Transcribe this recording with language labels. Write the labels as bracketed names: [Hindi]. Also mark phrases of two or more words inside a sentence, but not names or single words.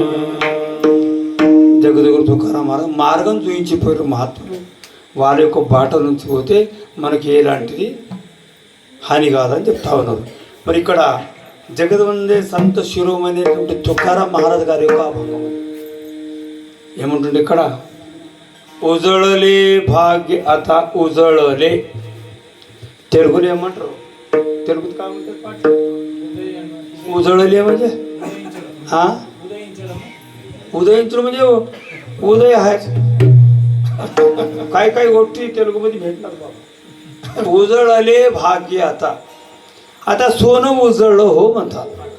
[Telugu] జగద్గురు తుకారాం మార్గం చూయించిపోయారు మహాత్ములు. వాళ్ళ యొక్క బాట నుంచి పోతే మనకి ఎలాంటిది హాని కాదని చెప్తా ఉన్నారు. మరి ఇక్కడ జగద్వందే సంత శిరోమణి తుకారాం మహారాజ్ గారి యొక్క అభంగం ఏముంటుంది ఇక్కడ? [Marathi] उजळले भाग्य आता उजळले. [Telugu] తెలుగులో ఏమంటారు? తెలుగుది [Marathi] काय म्हणतात पाठ? उजळले म्हणजे उदయించడం म्हणजे उदय आहे. काय काय गोष्टी तेलुगूमध्ये भेटणार बाबा. उजळले भाग्य आता. आता सोनं उजळलं हो म्हणतात.